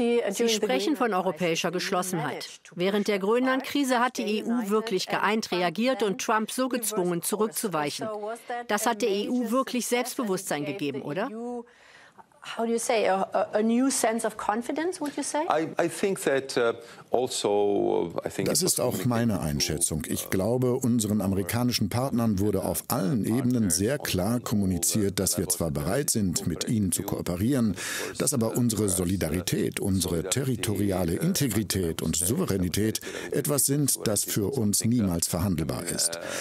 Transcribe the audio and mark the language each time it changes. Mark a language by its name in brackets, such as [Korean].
[German] Sie sprechen von europäischer Geschlossenheit. Während der Grönland-Krise hat die EU wirklich geeint reagiert und Trump so gezwungen, zurückzuweichen. Das hat der EU wirklich Selbstbewusstsein gegeben, oder? [English] How do you say a new sense of confidence? Would you say? [German] Das ist auch meine Einschätzung. Ich glaube, unseren amerikanischen Partnern wurde auf allen Ebenen sehr klar kommuniziert, dass wir zwar bereit sind, mit ihnen zu kooperieren, dass aber unsere Solidarität, unsere territoriale Integrität und Souveränität etwas sind, das für uns niemals verhandelbar ist.